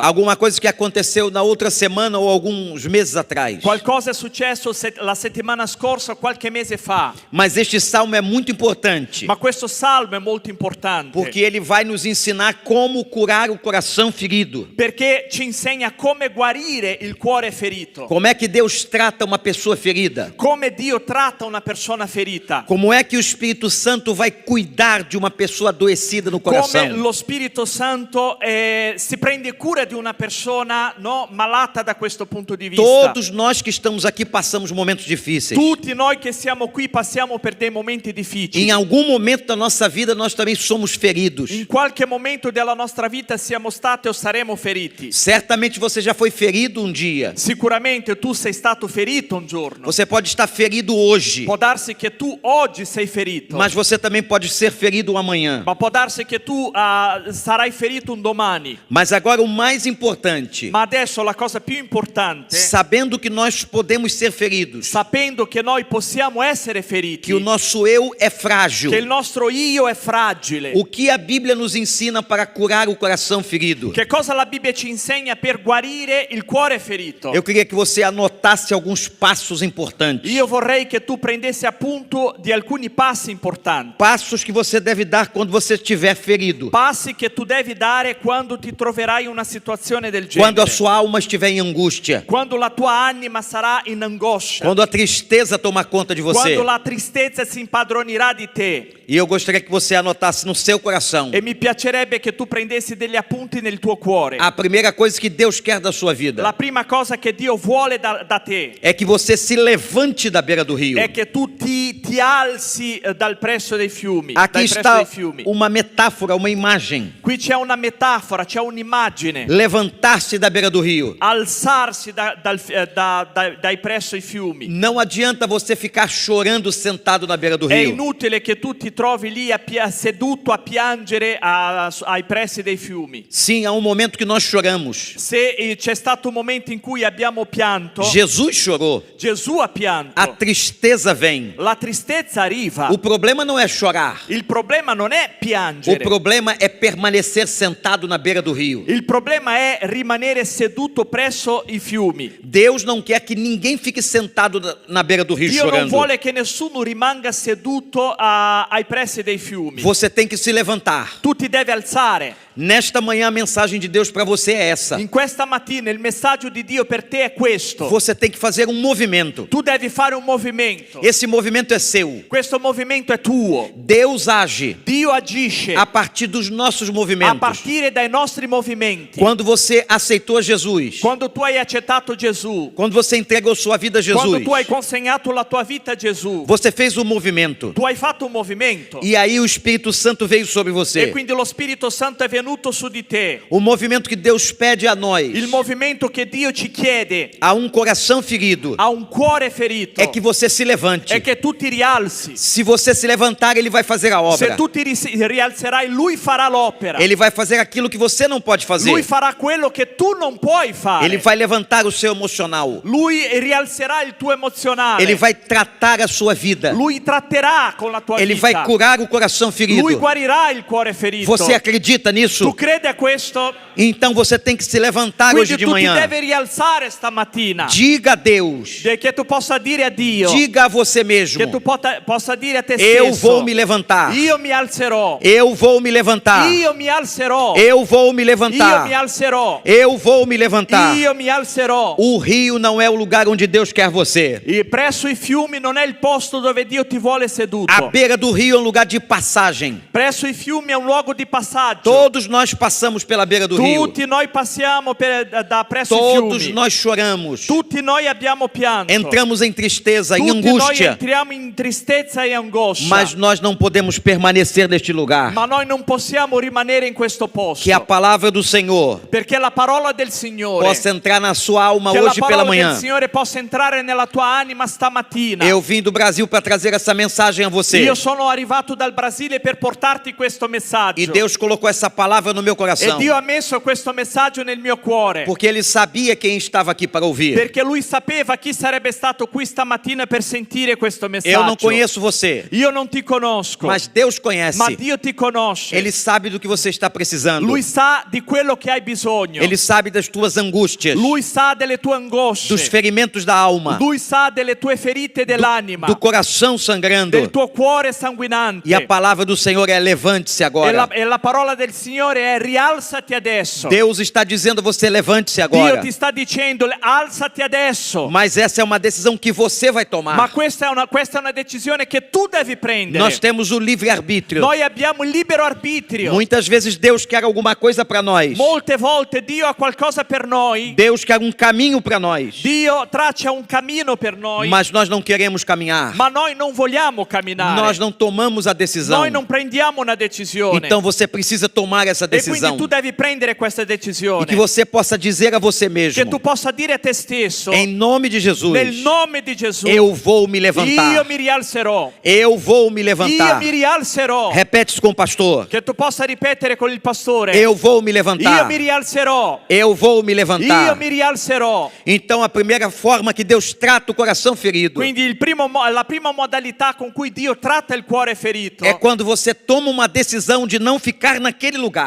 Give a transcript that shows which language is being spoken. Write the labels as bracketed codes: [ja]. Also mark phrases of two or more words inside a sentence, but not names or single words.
[pt] Alguma coisa que aconteceu na outra semana ou alguns meses atrás. [it] Qualcosa è successo la settimana scorsa o qualche mese fa. [pt] Mas este salmo é muito importante. [it] Ma questo salmo è molto importante. [pt] Porque ele vai nos ensinar como curar o coração ferido. [it] Perché ci insegna come guarire il cuore ferito. [pt] Como é que Deus trata uma pessoa ferida? [it] Come Dio tratta una persona ferita. [pt] Como é que o Espírito Santo vai cuidar de uma pessoa adoecida no [it] Come [pt] coração? [it] lo Spirito Santo si prende cura di una persona malata da questo punto di vista. [pt] Todos nós que estamos aqui passamos momentos difíceis. [it] Tutti noi che siamo qui passiamo per dei momenti difficili. [pt] Em algum momento da nossa vida nós também somos feridos. [it] In qualche momento della nostra vita siamo stati o saremo feriti. [pt] Certamente você já foi ferido um dia. [it] Sicuramente tu sei stato ferito un giorno. [pt] Você pode estar ferido hoje, [it] Può darsi che tu oggi sei ferito. [pt] mas você também pode ser ferido amanhã. [it] Ma può darsi che tu sarai ferito un domani. [pt] Mas agora o mais importante, [it] Ma adesso la cosa più importante, [pt] sabendo que nós podemos ser feridos, [it] sapendo che noi possiamo essere feriti, [pt] que o nosso eu é frágil. [it] che il nostro io è fragile. [pt] O que a Bíblia nos ensina para curar o coração ferido? [it] Che cosa la Bibbia ci insegna per guarire il cuore ferito? [pt] Eu queria que você anotasse alguns passos importantes. [it] Io vorrei che tu prendessi appunto di alcuni passi importanti. [pt] Passos que você deve dar quando você estiver ferido. [it] Passi che tu devi dare quando ti troverai in una situazione del genere. [pt] Quando a sua alma estiver em angústia. [it] Quando la tua anima sarà in angoscia. [pt] Quando a tristeza tomar conta de você. [it] Quando la tristezza si impadronirà di te. [pt] E eu gostaria que você anotasse no seu coração. [it] E mi piacerebbe che tu prendessi degli appunti nel tuo cuore. [pt] A primeira coisa que Deus quer da sua vida [it] La prima cosa che Dio vuole da te [pt] é que você se levante da beira do rio. [it] è che tu ti alzi dal presso dei fiumi. [pt] Aqui [it] dai presso [pt] está [it] dei fiumi. [pt] uma metáfora, uma imagem. [it] Qui c'è una metafora, c'è un'immagine. [pt] Levantar-se da beira do rio. [it] Alzarsi dai presso i fiumi. [pt] Não adianta você ficar chorando sentado na beira do [it] È [pt] rio. [it] inutile che tu ti trovi lì seduto a piangere ai pressi dei fiumi. [pt] Sim, há um momento que nós choramos. [it] Se c'è stato un momento in cui abbiamo pianto, [pt] Jesus chorou. [it] Gesù ha pianto. [pt] A tristeza vem. [it] La tristezza arriva. [pt] O problema não é chorar. [it] Il problema non è [pt] O [it] piangere. [pt] problema é permanecer sentado na beira do rio. [it] Il problema è rimanere seduto presso i fiumi. [pt] Deus não quer que ninguém fique sentado na beira do rio [it] Dio non [pt] chorando. [it] vuole che nessuno rimanga seduto ai pressi dei fiumi. [pt] Você tem que se levantar. [it] Tu ti devi alzare. [pt] Nesta manhã a mensagem de Deus para você é essa. [it] In questa mattina il messaggio di Dio per te è questo. [pt] Você tem que fazer um movimento. [it] Tu devi fare un movimento. [pt] Esse movimento é seu. [it] Questo movimento è tuo. [pt] Deus age [it] Dio agisce [pt] a partir dos nossos [it] a [pt] movimentos. [it] partire dai nostri movimenti. [pt] Quando você aceitou Jesus, [it] Quando tu hai accettato Gesù, [pt] quando você entregou sua vida a [it] quando [pt] Jesus, [it] tu hai consegnato la tua vita a Gesù, [pt] você fez um movimento. [it] tu hai fatto un movimento. [pt] E aí o Espírito Santo veio sobre [it] E [pt] você. [it] quindi lo Spirito Santo è venuto su di te. [pt] O movimento que Deus pede a nós, [it] Il movimento che Dio ci chiede [pt] a um coração ferido, [it] a un cuore ferito [pt] é que você se levante. [it] è che tu ti rialzi. [pt] Se você se levantar, Ele vai fazer a [it] Se [pt] obra. [it] tu ti rialzerai, Lui farà l'opera. [pt] Ele vai fazer aquilo que você não pode fazer. [it] Lui farà quello che tu non puoi fare. [pt] Ele vai levantar o seu emocional. [it] Lui rialzerà il tuo emozionale. [pt] Ele vai tratar a sua vida. [it] Lui tratterà con la tua [pt] Ele [it] vita. [pt] vai curar o coração [it] Lui [pt] ferido. [it] guarirà il cuore ferito. [pt] Você acredita [it] Tu [pt] nisso? [it] crede a questo? [pt] Então você tem que se levantar hoje [it] Quindi [pt] de [it] tu ti [pt] manhã. [it] devi rialzare stamattina. [pt] Diga a Deus. [it] Che tu possa dire a Dio. [pt] Diga a você mesmo. [it] Che tu possa dire a te [pt] eu [it] stesso: [pt] vou me levantar. [it] io mi alzerò, [pt] Eu vou me levantar. [it] io mi alzerò, [pt] Eu vou me [it] io [pt] levantar. [it] mi alzerò, [pt] Eu vou me levantar. [it] io mi alzerò. [pt] O rio não é o lugar onde Deus quer você. [it] E presso i fiumi non è il posto dove Dio ti vuole seduto. [pt] A beira do rio é um lugar de passagem. [it] Presso i fiumi è un luogo di passaggio. [pt] Todos nós passamos pela beira do rio. [it] Tutti noi passiamo da presso i [pt] Todos [it] fiumi. [pt] nós choramos. [it] Tutti noi abbiamo pianto. [pt] Entramos em tristeza, em [it] Tutti noi [pt] angústia. [it] entriamo in tristezza e angoscia. [pt] Mas nós não podemos permanecer neste lugar. [it] Ma noi non possiamo rimanere in questo posto. [pt] Que a palavra do Senhor [it] Perché la parola del Signore, [pt] possa entrar na sua alma [it] che la [pt] hoje pela [it] parola del [pt] manhã. [it] Signore possa entrare nella tua anima stamattina. [pt] Eu vim do Brasil para trazer essa mensagem a você. [it] Io sono arrivato dal Brasile per portarti questo messaggio. [pt] E Deus colocou essa palavra no meu [it] E [pt] coração. [it] Dio ha messo questo messaggio nel mio cuore. [pt] Porque Ele sabia quem estava aqui para ouvir. [it] Perché lui sapeva chi sarebbe stato qui stamattina per sentire questo messaggio. [pt] Eu não conheço você, [it] Io non ti conosco, [pt] mas Deus conhece. [it] ma Dio ti conosce. [pt] Ele sabe do que você está precisando. [it] Lui sa di quello che hai bisogno. [pt] Ele sabe das tuas angústias, [it] Lui sa delle tue angosce. [pt] dos ferimentos da alma, [it] Lui sa delle tue ferite dell'anima, [pt] do coração sangrando. [it] del tuo cuore sanguinante. [pt] E a palavra do Senhor é: levante-se agora. [it] E la parola del Signore è: rialzati adesso. [pt] Deus está dizendo a você: levante-se [it] Dio [pt] agora. [it] ti sta dicendo: alzati adesso. [pt] Mas essa é uma decisão que você vai [it] Ma [pt] tomar. [it] questa è una decisione che tu devi prendere. [pt] Nós temos o livre-arbítrio. [it] Noi abbiamo il libero arbitrio. [pt] Muitas vezes Deus quer alguma coisa para nós. [it] Molte volte Dio ha qualcosa per noi. [pt] Deus quer um caminho para nós. [it] Dio traccia un cammino per noi. [pt] Mas nós não queremos caminhar. [it] Ma noi non vogliamo camminare. [pt] Nós não tomamos a decisão. [it] Noi non prendiamo una decisione. [pt] Então você precisa tomar essa [it] E quindi [pt] decisão. [it] tu devi prendere questa [pt] E [it] decisione. [pt] que você possa dizer a você [it] Che [pt] mesmo: [it] tu possa dire a te stesso: [pt] em nome de Jesus, [it] nel nome di Gesù, [pt] eu vou me [it] io [pt] levantar. [it] mi rialzerò. [pt] Eu vou me [it] Io [pt] levantar. [it] mi rialzerò. [pt] Repete isso com o pastor. [it] Che tu possa ripetere con il pastore: [pt] Eu vou me [it] io [pt] levantar. [it] mi rialzerò. [pt] Eu vou me [it] Io [pt] levantar. [it] mi rialzerò. [pt] Então a primeira forma que Deus trata o coração ferido [it] Quindi la prima modalità con cui Dio tratta il cuore ferito [pt] é quando você toma uma decisão de não ficar naquele lugar.